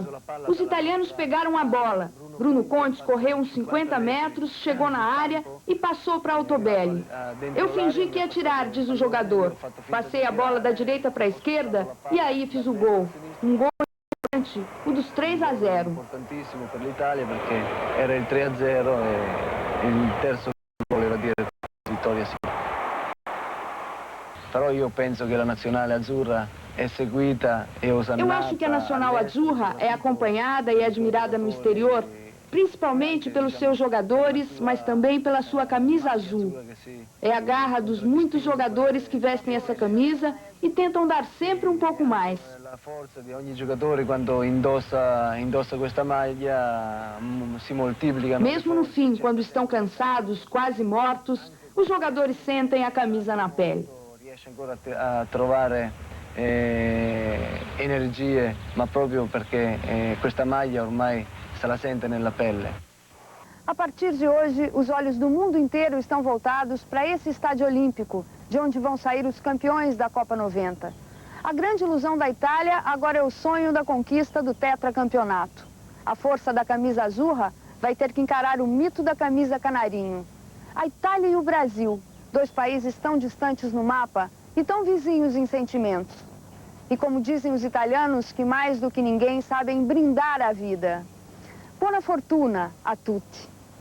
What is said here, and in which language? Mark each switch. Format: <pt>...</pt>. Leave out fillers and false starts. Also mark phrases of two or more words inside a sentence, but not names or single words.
<pt>Os italianos pegaram a bola. Bruno Contes correu uns 50 metros, chegou na área e passou para Altobelli. Eu fingi que ia atirar, diz o jogador. Passei a bola da direita para a esquerda e aí fiz o gol. Um gol importante, o dos 3-0.</pt> <it>Importantissimo per l'Italia perché era il 3-0 e il terzo gol voleva dire vittoria sicura. Però io penso che la nazionale azzurra è seguita e osannata.</it> <pt>Eu acho que a Nacional Azzurra é acompanhada e admirada no exterior, principalmente pelos seus jogadores, mas também pela sua camisa azul. É a garra dos muitos jogadores que vestem essa camisa e tentam dar sempre um pouco mais.</pt> <it>La forza di ogni giocatore quando indossa questa maglia si moltiplica.</it> <pt>Mesmo no fim, quando estão cansados, quase mortos, os jogadores sentem a camisa na pele.</pt> <it>Riesce ancora a trovare energie, ma proprio perché questa maglia ormai se la sente nella pelle.</it> <pt>A partir de hoje, os olhos do mundo inteiro estão voltados para esse estádio olímpico, de onde vão sair os campeões da Copa 90. A grande ilusão da Itália agora é o sonho da conquista do tetracampeonato. A força da camisa Azzurra vai ter que encarar o mito da camisa canarinho. A Itália e o Brasil, 2 países tão distantes no mapa e tão vizinhos em sentimentos. E como dizem os italianos, que mais do que ninguém sabem brindar a vida.</pt> <it>Buona fortuna a tutti.</it>